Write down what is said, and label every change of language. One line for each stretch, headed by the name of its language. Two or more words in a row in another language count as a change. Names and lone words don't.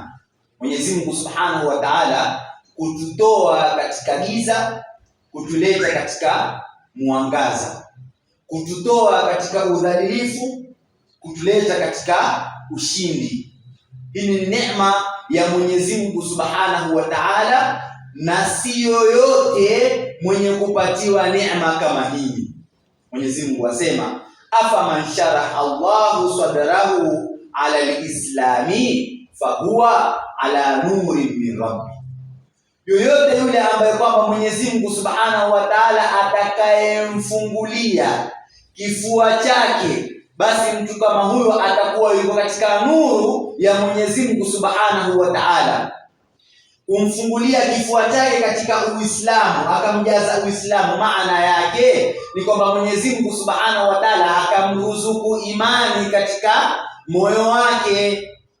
Swahili: Mwenyezi Mungu
Arabic: سبحانه وتعالى
Swahili: kututoa katika giza, kutuleta katika mwangaza, kututoa katika udhalilifu, kutuleta katika ushindi. Hii ni neema ya Mwenyezi Mungu
Arabic: سبحانه وتعالى,
Swahili: na si yoyote mwenye kupatiwa neema kama hii. Mwenyezi Mungu asema,
Arabic: أفمن شرح الله صدره على الإسلام فهو على نور من ربي.
Swahili: Yoyote yule ambaye kwamba Mwenyezi Mungu
Arabic: سبحانه وتعالى
Swahili: atakayemfungulia kifua chake, basi mtu kama huyo atakuwa yuko katika nuru ya Mwenyezi Mungu
Arabic: سبحانه وتعالى.
Swahili: Kumfungulia kifua chake katika Uislamu, akamjaza Uislamu, maana yake ni kwamba Mwenyezi Mungu
Arabic: سبحانه وتعالى
Swahili: akamruzuku imani katika moyo wake.